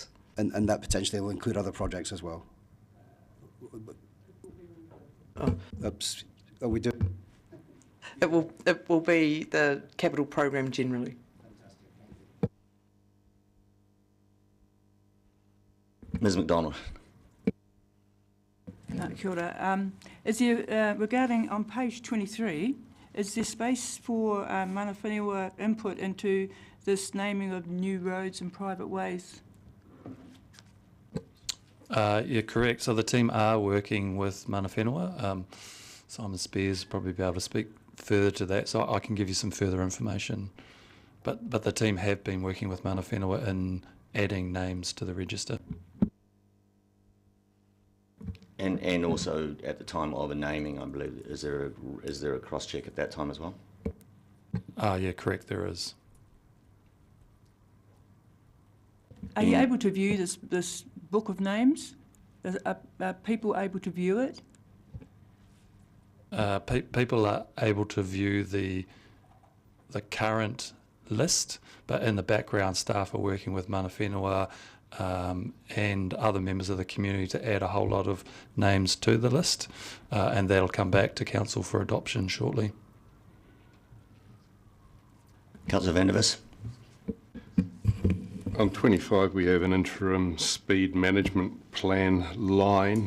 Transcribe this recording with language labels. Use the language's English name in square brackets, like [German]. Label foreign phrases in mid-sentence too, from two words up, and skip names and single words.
[English] And that potentially will include other projects as well. Are we doing? It will be the capital program generally. Ms McDonald. [Māori] Kia ora. [English] Is there, regarding on page 23, is there space for [Māori] mana whenua [English] input into this naming of new roads and private ways? Yeah, correct. So the team are working with [Māori] mana whenua. [English] Simon Spears will probably be able to speak further to that, so I can give you some further information. But the team have been working with [Māori] mana whenua [English] in adding names to the register. And also at the time of a naming, I believe, is there a cross check at that time as well? Yeah, correct. There is. Are you able to view this book of names? Are people able to view it? People are able to view the current list, but in the background, staff are working with [Māori] mana whenua [English] and other members of the community to add a whole lot of names to the list, and that'll come back to council for adoption shortly. Councillor Van der Vis. On 25, we have an interim speed management plan line.